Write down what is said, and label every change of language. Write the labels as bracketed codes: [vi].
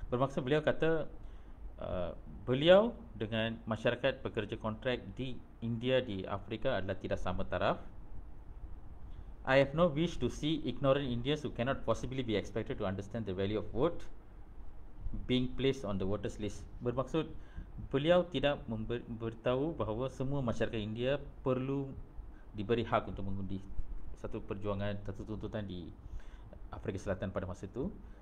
[ms] Bermaksud beliau kata beliau dengan masyarakat pekerja kontrak di India, di Afrika adalah tidak sama taraf. [en] I have no wish to see ignorant Indians who cannot possibly be expected to understand the value of vote being placed on the voters list. [ms] Bermaksud beliau tidak memberitahu bahawa semua masyarakat India perlu diberi hak untuk mengundi. Satu perjuangan, satu tuntutan di Afrika Selatan pada masa itu.